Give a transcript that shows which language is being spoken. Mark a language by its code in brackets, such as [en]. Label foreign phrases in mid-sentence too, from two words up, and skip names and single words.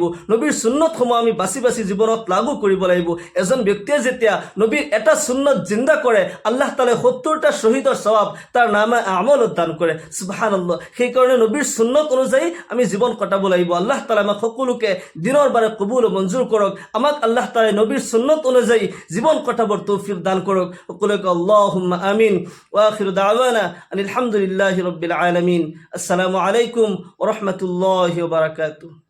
[as] নবীৰ সুন্নতসমূহ আমি বাছি বাছি জীৱনত লাগু কৰিব লাগিব। এজন ব্যক্তিয়ে যেতিয়া নবীৰ এটা সুন্নত জিন্দা কৰে, আল্লাহ তাআলাই 70টা শহীদৰ সওয়াব তাৰ নামে আমলত দান কৰে। সুবহানাল্লাহ, সেইকাৰণে নবীৰ সুন্নত অনুযায়ী আমি জীৱন কটাব লাগিব। আল্লাহ তাআলা আমাক সকলোকে দিনৰ বাৰে কবুল ও মঞ্জুৰ কৰক। আমাক আল্লাহ তাআলাই নবীৰ সুন্নত অনুযায়ী [bn] জীবন কাটাবার তৌফিক দান করুক। [ar] সকলকে اللهم آمين. وآخر دعوانا الحمد لله رب العالمين. السلام عليكم ورحمة الله وبركاته.